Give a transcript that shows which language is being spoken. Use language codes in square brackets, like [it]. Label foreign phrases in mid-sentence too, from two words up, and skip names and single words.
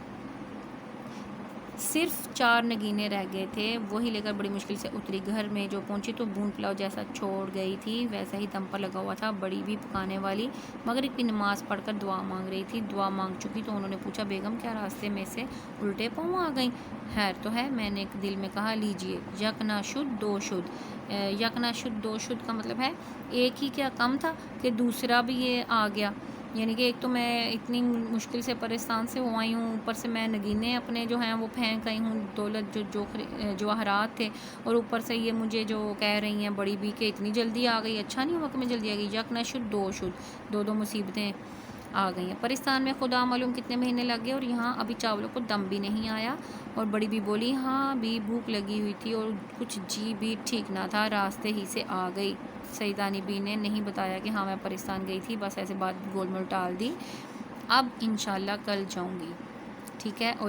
[ur] صرف 4 نگینے رہ گئے تھے، وہی لے کر بڑی مشکل سے اتری۔ گھر میں جو پہنچی تو بھون پلاؤ جیسا چھوڑ گئی تھی ویسا ہی دم پر لگا ہوا تھا، بڑی بھی پکانے والی مغرب کی نماز پڑھ کر دعا مانگ رہی تھی۔ دعا مانگ چکی تو انہوں نے پوچھا بیگم کیا راستے میں سے الٹے پاؤں آ گئیں، خیر تو ہے؟ میں نے دل میں کہا لیجئے، [fa] یک نہ شد دو شد۔ یک نہ شد دو شد [ur] کا مطلب ہے ایک ہی کیا کم تھا کہ دوسرا بھی یہ آ گیا، یعنی کہ ایک تو میں اتنی مشکل سے پریستان سے ہو آئی ہوں، اوپر سے میں نگینے اپنے جو ہیں وہ پھینک آئی ہوں، دولت جو جواہرات تھے، اور اوپر سے یہ مجھے جو کہہ رہی ہیں بڑی بھی کہ اتنی جلدی آ گئی، اچھا نہیں ہوا کہ میں جلدی آ گئی۔ [fa] یک نہ شد دو شد، [ur] دو مصیبتیں آ گئی ہیں۔ پرستان میں خدا معلوم کتنے مہینے لگ گئے اور یہاں ابھی چاولوں کو دم بھی نہیں آیا۔ اور بڑی بھی بولی ہاں بھی بھوک لگی ہوئی تھی اور کچھ جی بھی ٹھیک نہ تھا، راستے ہی سے آ گئی۔ سیدانی بی نے نہیں بتایا کہ ہاں میں پرستان گئی تھی، بس ایسے بات گول مول ٹال دی، اب انشاءاللہ کل جاؤں گی، ٹھیک ہے۔